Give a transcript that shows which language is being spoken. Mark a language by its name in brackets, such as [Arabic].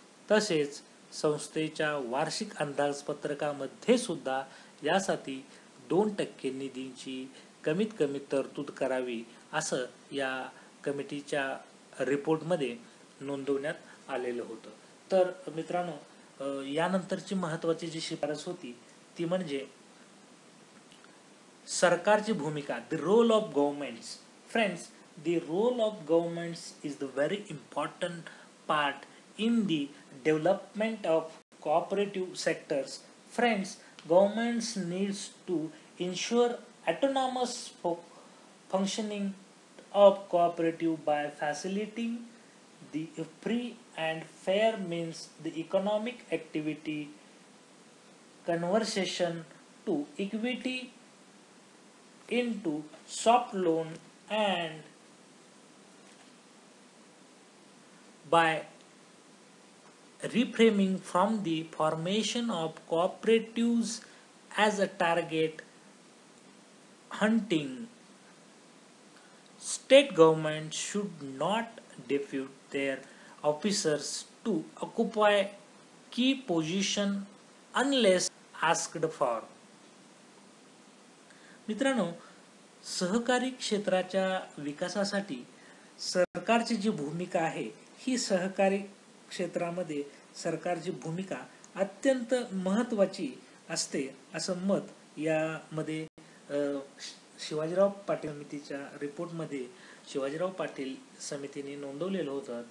[Marathi] तसेच संस्थेच्या वार्षिक अंदाजपत्रकामध्ये सुद्धा यासाठी 2% निधीची कमीत कमी तरतूद करावी, असं या कमिटीच्या रिपोर्टमध्ये नोंदवण्यात आलेलं होतं. तर मित्रांनो, यानंतरची महत्त्वाची जी शिफारस होती ती म्हणजे सरकारची भूमिका, [English] The role of governments. Friends, the role of governments is the very important part in the development of cooperative sectors. Friends, governments needs to ensure autonomous functioning of cooperative by facilitating the free and fair means the economic activity, conversion to equity into soft loan, and by reframing from the formation of cooperatives as a target hunting. State governments should not depute their officers to occupy key position unless asked for. [Marathi] मित्रांनो, सहकारी क्षेत्राच्या विकासासाठी सरकारची जी भूमिका आहे ही सहकारी क्षेत्रामध्ये सरकारची भूमिका अत्यंत महत्त्वाची असते, असं मत यामध्ये शिवाजीराव पाटील समितीच्या रिपोर्टमध्ये शिवाजीराव पाटील समितीने नोंदवलेलं होतं.